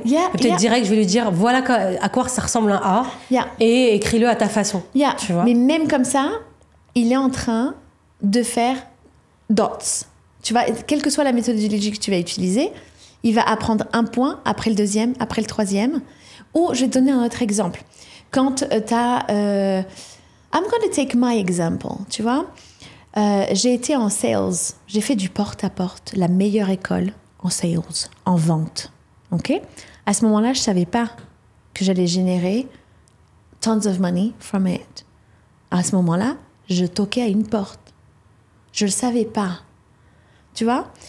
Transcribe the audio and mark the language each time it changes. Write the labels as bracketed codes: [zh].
[fr] Peut-être direct, je vais lui dire, voilà à quoi ça ressemble un A, et écris-le à ta façon. Tu vois. Mais même comme ça, il est en train de faire dots. Tu vois, quelle que soit la méthodologie que tu vas utiliser, il va apprendre un point, après le deuxième, après le troisième. Ou, je vais te donner un autre exemple. Quand tu as... [en] I'm going to take my example, [fr] tu vois. J'ai été en sales. J'ai fait du porte-à-porte, la meilleure école en sales, en vente. OK? À ce moment-là, je ne savais pas que j'allais générer [en] tons of money from it. [fr] À ce moment-là, je toquais à une porte. Je ne le savais pas. Tu vois?